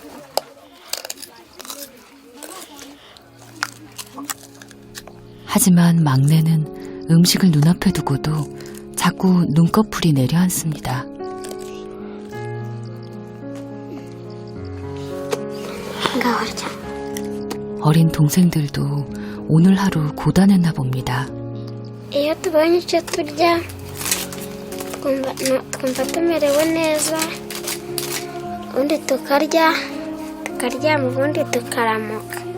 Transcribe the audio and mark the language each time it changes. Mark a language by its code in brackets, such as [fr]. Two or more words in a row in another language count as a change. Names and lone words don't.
[ko] 하지만 막내는 음식을 눈앞에 두고도 자꾸 눈꺼풀이 내려앉습니다. Gawarja. 어린 동생들도 오늘 하루 고단했나 봅니다. [rw] Iyo tubonye icyo turya twumva tumerewe neza ubundi tukaryama ubundi tukaramuka.